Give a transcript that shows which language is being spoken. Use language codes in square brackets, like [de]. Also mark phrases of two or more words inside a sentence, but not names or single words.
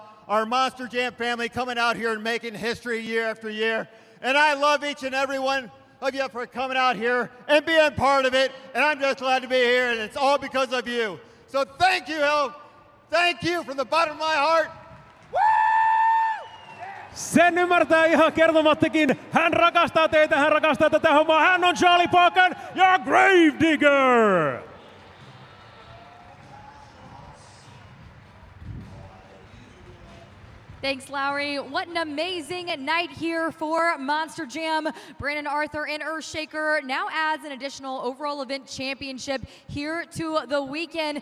[en] Our Monster Jam family coming out here and making history year after year. And I love each and every one of you for coming out here and being part of it, and I'm just glad to be here, and it's all because of you. So thank you, thank you from the bottom of my heart. Woo! [fi] Sen ymmärtää ihan kertomattakin. Hän rakastaa teitä, hän rakastaa tätä hommaa. Hän on Charlie Pocken ja Gravedigger. [en] Thanks, Lowry. What an amazing night here for Monster Jam. Brandon Arthur and Earthshaker now adds an additional overall event championship here to the weekend.